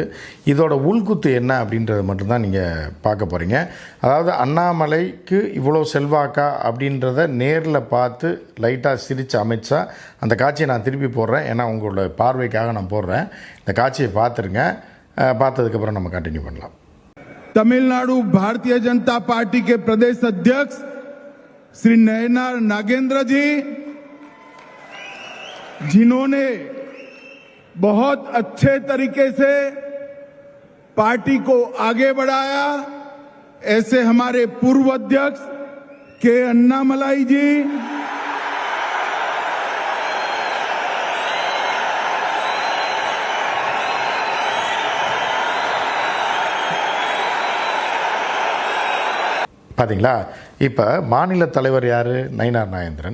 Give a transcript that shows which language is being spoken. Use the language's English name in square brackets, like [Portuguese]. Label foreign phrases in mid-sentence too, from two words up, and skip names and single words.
[Tamil] இதோட உள்குத்து என்ன அப்படின்றத மட்டும்தான் நீங்கள் பார்க்க போகிறீங்க. அதாவது அண்ணாமலைக்கு இவ்வளோ செல்வாக்கா அப்படின்றத நேரில் பார்த்து லைட்டாக சிரித்த அமித்ஷா, அந்த காட்சியை நான் திருப்பி போடுறேன், ஏன்னா உங்களோட பார்வைக்காக நான் போடுறேன். இந்த காட்சியை பார்த்துருங்க. பார்த்ததுக்கப்புறம் நம்ம கண்டினியூ பண்ணலாம். [Hindi] तमिलनाडु भारतीय जनता पार्टी के प्रदेश अध्यक्ष श्री नयनार नागेंद्र जी, जिन्होंने बहुत अच्छे तरीके से पार्टी को आगे बढ़ाया, ऐसे हमारे पूर्व अध्यक्ष के अन्नामलाई जी, [Tamil] பார்த்தீங்களா? இப்போ மாநில தலைவர் யார்? நயினார் நாகேந்திரன்.